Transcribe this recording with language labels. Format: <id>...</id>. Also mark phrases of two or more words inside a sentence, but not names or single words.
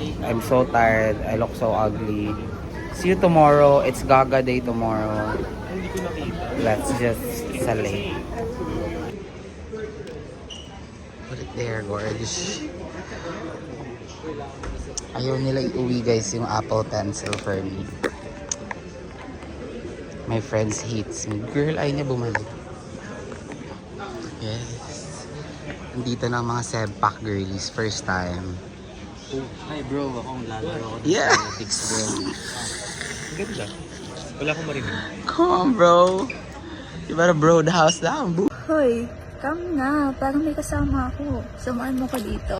<en>I'm so tired. I look so ugly. See you tomorrow. It's Gaga Day tomorrow. Let's just salay. Put it there, gorge.</en> <tl>Ayaw nila iuwi guys yung Apple Pencil</tl> <en>for me. My friends hates me. Girl,</en> <tl>ayaw niya bumalik. Yes. Nandito na ang mga Sebpak girlies.</tl> <en>First time. Hi bro,</en> <tl>akong lalaro ako</tl> <en>Yeah. bro.</en> <tl>Ganda. Wala akong marinig.</tl> <en>Come on, bro. You better bro the house down, boo.</en> <tl>Hoy, come na. Parang may kasama ako. Samahan mo ko dito.</tl>